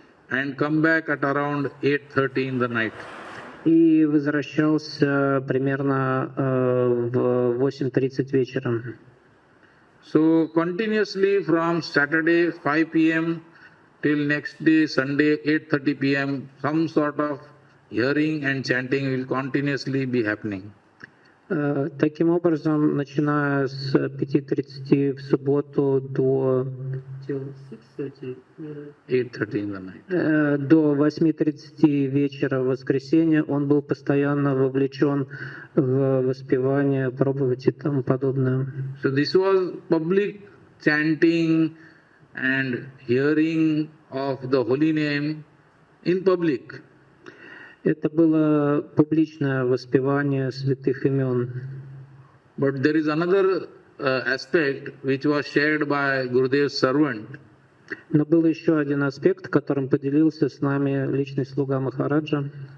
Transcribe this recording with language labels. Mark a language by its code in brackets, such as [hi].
[en] And come back at around 8:30 in the night. [ru] И возвращался примерно в 8:30 вечера. [en] So continuously from Saturday 5 p.m. till next day Sunday 8:30 p.m. some sort of hearing and chanting will continuously be happening. [ru] Таким образом, начиная с 5:30 в субботу до [en] 8:30 in the night. [ru] До 8:30 вечера в воскресенье он был постоянно вовлечен в воспевание, проповедь и тому подобное. [en] So this was public chanting and hearing of the holy name in public. [ru] Это было публичное воспевание святых имен. [en] But there is another aspect which was shared by Gurudev's servant. [ru] Но был еще один аспект, которым поделился с нами личный слуга Махараджа.